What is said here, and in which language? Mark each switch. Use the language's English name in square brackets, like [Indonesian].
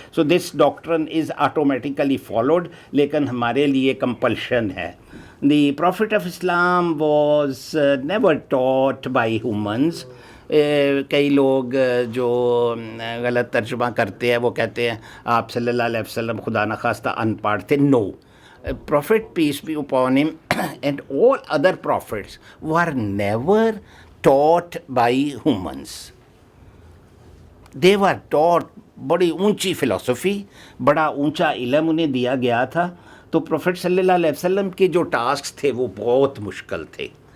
[English] so this doctrine is automatically followed, [Urdu] لیکن ہمارے لیے کمپلشن ہے. [English] The prophet of Islam was never taught by humans. [Urdu] کئی لوگ جو غلط ترجمہ کرتے ہیں وہ کہتے ہیں آپ صلی اللہ علیہ وسلم خدا نخواستہ ان پڑھ تھے. [English] No, Prophet peace be upon him and all other prophets were never taught by humans. They were taught [Urdu] بڑی اونچی فلسفی، بڑا اونچا علم انہیں دیا گیا تھا. تو پروفٹ صلی اللہ علیہ وسلم کے جو ٹاسک تھے وہ بہت مشکل تھے.